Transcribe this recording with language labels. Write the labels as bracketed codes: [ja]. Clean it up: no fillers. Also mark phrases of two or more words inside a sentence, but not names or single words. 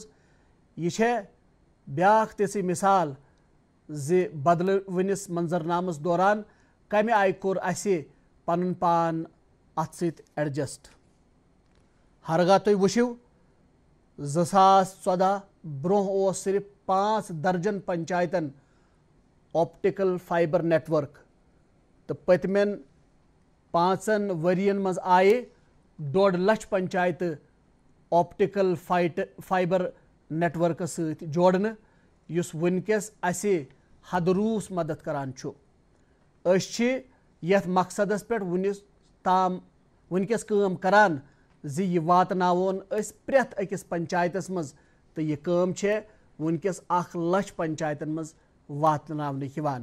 [ks] یہِ چھےٚ بیٛاکھ تِژھٕے مثال زِ بدلوٕنِس منظرنامس دوران کمہِ آیہِ کوٚر اسہِ پنُن پان اتھ سۭتۍ ایڈجسٹ. ہرگاہ تُہۍ وٕچھِو 2014 برونٛہہ اوس صرف 5 درجن پنچایتن [en] optical fiber network [ks] تو پٔتمٮ۪ن 5 ؤرین منٛز آیہِ 1.5 لچھ پنچایتہٕ [en] optical fiber networks [ks] سۭتۍ جوڑنہٕ یُس وٕنکیٚس اسہِ حد روٗس مدد کران چھُ. أسۍ چھِ یتھ مقصدس پٮ۪ٹھ وٕنکیٚس کٲم کران زِ یہِ واتناوون أسۍ پرٛٮ۪تھ أکِس پنچایتس منٛز تہٕ یہِ کٲم چھےٚ وٕنکیٚس 1 لچھ پنچایتن منٛز واتناونہٕ یِوان.